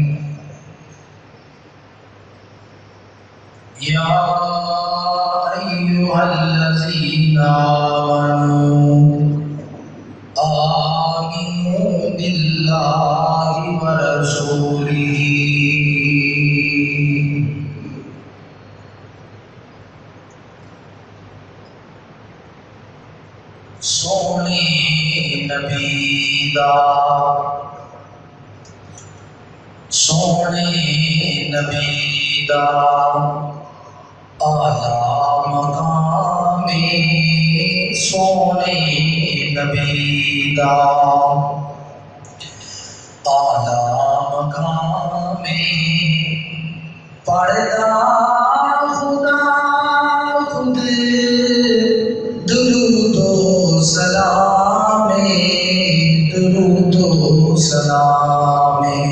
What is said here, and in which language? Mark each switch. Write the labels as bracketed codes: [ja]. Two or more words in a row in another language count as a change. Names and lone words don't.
[ar] يا أيها الذين آمنوا بالله ورسوله [pa] سونے نبی دا سونے نبی دا اعلیٰ مقام سونے نبی دا اعلیٰ مقام [ur] پڑھتا خدا خود درود و سلام درود و سلام